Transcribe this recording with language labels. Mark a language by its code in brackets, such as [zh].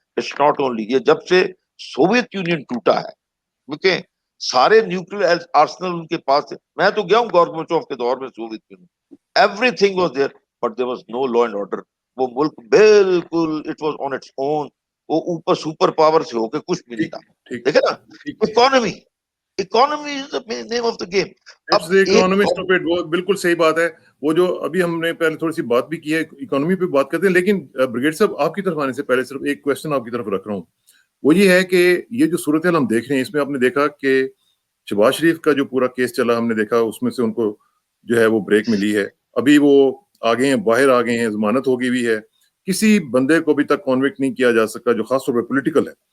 [en] it's not only, [ur] یہ جب سے سوویت یونین ٹوٹا ہے, کیونکہ سارے نیوکلیئر آرسنل ان کے پاس ہے. میں تو گیا ہوں گورباچوف کے دور میں Soviet union, [en] Everything was there, but there was no law and order. [ur] وہ ملک بالکل [en] it was on its own, [ur] وہ اوپر سپر پاور سے ہو کے کچھ بھی نہیں تھا. دیکھیں نا, [en] Economy is the name of the game. [ur] بالکل صحیح بات ہے. وہ جو ابھی ہم نے پہلے تھوڑی سی بات بھی کی ہے, اکانومی پہ بات کرتے ہیں, لیکن بریگیڈ صاحب آپ کی طرف آنے سے پہلے صرف ایک کوشچن آپ کی طرف رکھ رہا ہوں. وہ یہ ہے کہ یہ جو صورتحال ہم دیکھ رہے ہیں اس میں آپ نے دیکھا کہ شہباز شریف کا جو پورا کیس چلا ہم نے دیکھا اس میں سے ان کو جو ہے وہ بریک ملی ہے, ابھی وہ آگے ہیں, باہر آ گئے ہیں, ضمانت ہو گئی ہوئی ہے, کسی بندے کو ابھی تک کنوکٹ نہیں کیا جا سکا جو خاص طور پہ پولیٹیکل ہے.